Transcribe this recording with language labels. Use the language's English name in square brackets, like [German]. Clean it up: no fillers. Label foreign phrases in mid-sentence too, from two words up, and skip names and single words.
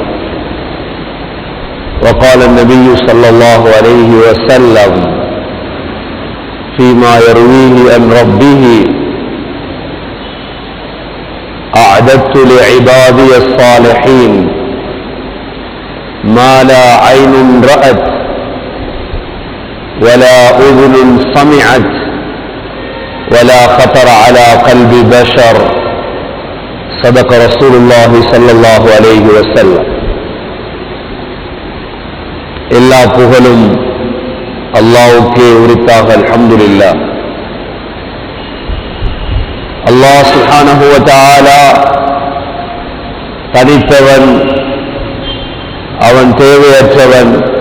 [Arabic] وقال النبي صلى الله عليه وسلم فيما يرويه عن ربه: أعددت لعبادي الصالحين ما لا عين رأت ولا أذن سمعت ولا خطر على قلب بشر. صدق رسول الله صلى الله عليه وسلم. [Tamil] எல்லா புகழும் அல்லாஹ்வுக்கே உரித்தாக. அல்ஹம்துலில்லாஹ். அல்லாஹ் [Arabic] سبحانه و تعالى [Tamil] தனித்தவன், அவன் தேவையற்றவன்.